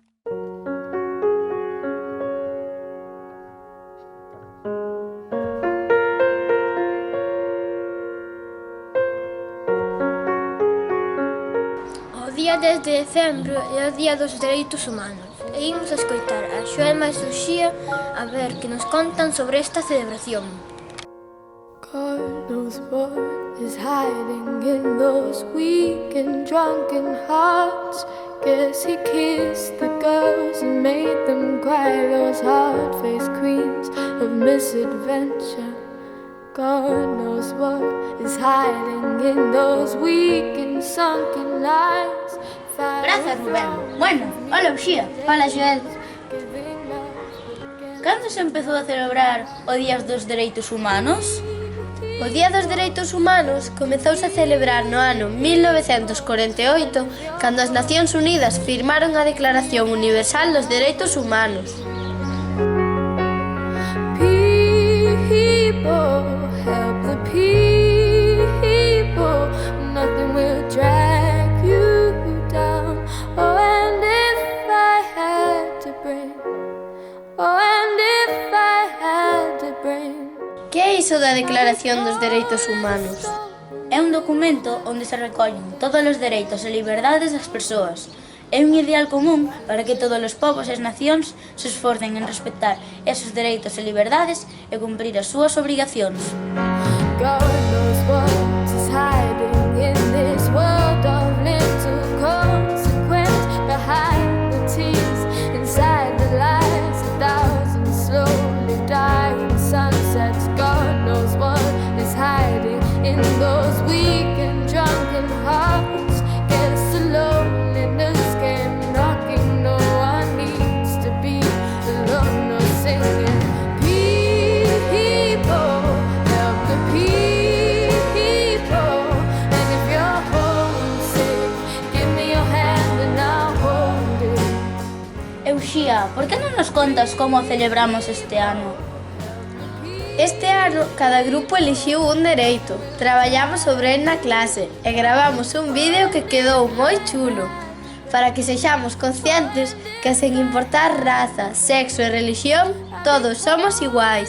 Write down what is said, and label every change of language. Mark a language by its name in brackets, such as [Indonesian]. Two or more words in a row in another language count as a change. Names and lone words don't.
[Galician] O día 10 de decembro é o Día dos Dereitos Humanos e imos a escoitar a Xoema e Suxía a ver que nos contan sobre esta celebración. [English] God knows what is hiding in those weak and drunken hearts. Guess he kissed the girls and made them cry, those hard-faced queens of misadventure. God knows what is hiding in those weak and sunken lines. [Galician] Grazas, Rubén. Bueno, hola, Uxía. Hola, Joel. Cando se empezou a celebrar o Día dos Dereitos Humanos? O Día dos Dereitos Humanos comezouse a celebrar no ano 1948, cando as Nacións Unidas firmaron a Declaración Universal dos Dereitos Humanos. [English] People, help the people, nothing will drag you down. Oh, and if I had to bring, oh, and if I had to bring. [Galician] Que é iso da Declaración dos Dereitos Humanos? É un documento onde se recollen todos os dereitos e liberdades das persoas. É un ideal común para que todos os povos e as nacións se esforcen en respetar esos dereitos e liberdades e cumprir as súas obrigacións. [English] God knows what is hiding in this world of little consequence, behind the tears, inside the lies, 1,000 slowly dying sunsets. God knows what is hiding in those weak and drunken hearts. Guess the loneliness came knocking, no one needs to be alone or singing. People, help the people, and if you're homesick, give me your hand and I'll hold it. [Galician] Uxía, por que non nos contas como celebramos este ano? Este ano, cada grupo elixiu un dereito, traballamos sobre el na clase e gravamos un vídeo que quedou moi chulo, para que sexamos conscientes que sen importar raza, sexo e religión, todos somos iguais.